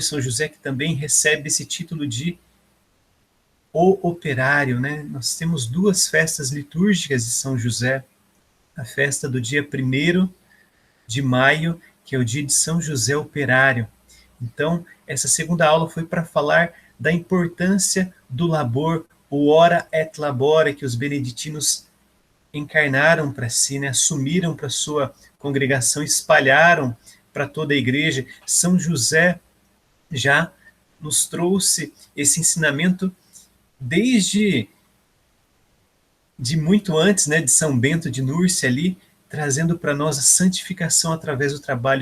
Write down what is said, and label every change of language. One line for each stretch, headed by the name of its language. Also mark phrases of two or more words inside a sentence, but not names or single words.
Portuguese: São José, que também recebe esse título de o operário, né? Nós temos 2 festas litúrgicas de São José, a festa do dia 1º de maio, que é o dia de São José Operário. Então, essa segunda aula foi para falar da importância do labor, o
Latin: ora et labora,
Portuguese: que os beneditinos encarnaram para si, né? Assumiram para sua congregação, espalharam para toda a igreja. São José já nos trouxe esse ensinamento desde muito antes, né, de São Bento de Núrcia ali, trazendo para nós a santificação através do trabalho.